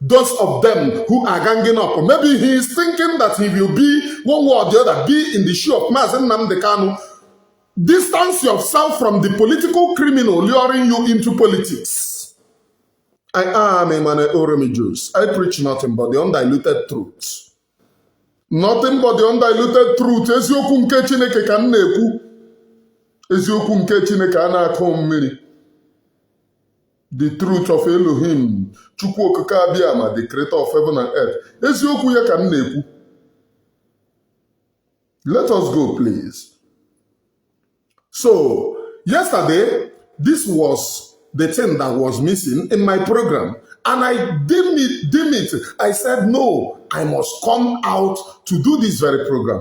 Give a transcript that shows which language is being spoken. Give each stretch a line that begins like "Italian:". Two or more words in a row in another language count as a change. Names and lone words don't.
English: those of them who are ganging up. Or maybe he is thinking that he will be one way or the other, be in the shoe of Mazi Nnamdi Kanu. Distance yourself from the political criminal luring you into politics. I am Emmanuel Oromijus. I preach nothing but the undiluted truth. Nothing but the undiluted truth.
Igbo: Eziokwu nke Chineke ka m na-ekwu. Eziokwu nke Chineke a na-akọ mmiri.
English: The truth of Elohim.
Igbo: Chukwu okike abịama,
English: the creator of heaven and earth.
Igbo: Eziokwu ya ka m na-ekwu.
English: Let us go, please. So, yesterday, this was the thing that was missing in my program. And I deem it. I said, no, I must come out to do this very program.